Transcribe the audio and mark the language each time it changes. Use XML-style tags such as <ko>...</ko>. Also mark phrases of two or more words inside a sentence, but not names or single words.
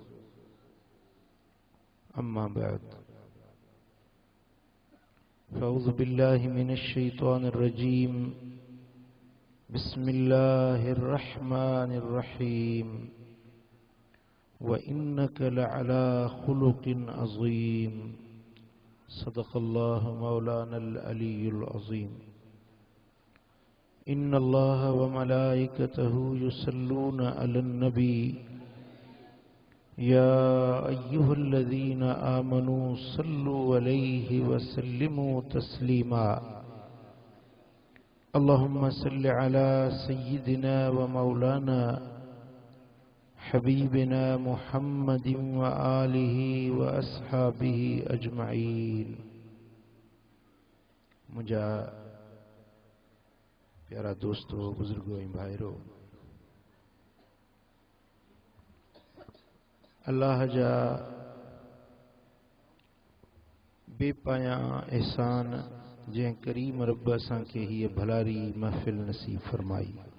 <ar>أما بعد فأعوذ بالله من الشيطان الرجيم بسم الله الرحمن الرحيم وإنك لعلى خلق عظيم صدق الله مولانا العلي العظيم إن الله وملائكته يصلون على النبي يا أيها الذين آمنوا صلوا عليه وسلموا تسليما اللهم صل على سيدنا ومولانا حبيبنا محمد وآله وأصحابه أجمعين.</ar> <sd>मुझा प्यारा दोस्तों, बुजुर्गों, भाइरों, अल्लाह जा बेपाया एहसान जै करीम रब असांखे हीअ भलारी महफ़िल नसीब फरमाई।</sd>